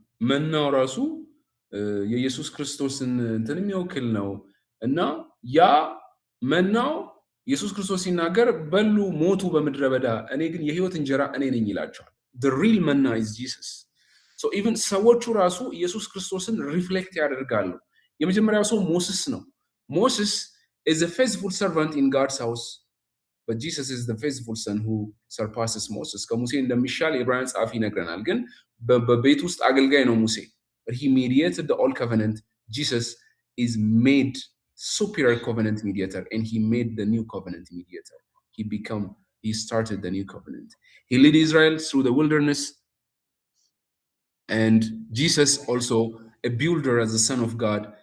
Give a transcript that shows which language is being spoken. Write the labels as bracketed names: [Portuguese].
[Amharic] መናው ራሱ የኢየሱስ ክርስቶስን እንትን የሚወክል ነው እና ያ መናው ኢየሱስ ክርስቶስ ሲናገር በሉ ሞቱ በምድረ በዳ እኔ ግን የህይወት እንጀራ እኔ ነኝ ይላቸዋል። [English] the real manna is Jesus. so even [Amharic] ሰዎቹ ራሱ ኢየሱስ ክርስቶስን ሪፍሌክት ያደርጋሉ። የመጀመሪያው ሰው ሞሴስ ነው። [English] ሞሴስ is a faithful servant in God's house, but Jesus is the faithful son who surpasses Moses. [Amharic] ከሙሴ እንደሚሻል የዕብራውያን ጸሐፊ ይነግረናል። ግን በቤት ውስጥ አገልጋይ ነው ሙሴ። [English] but he mediated the old covenant. Jesus is made superior covenant mediator, and he made the new covenant mediator. He started the new covenant. He led Israel through the wilderness, and Jesus also a builder as the son of God.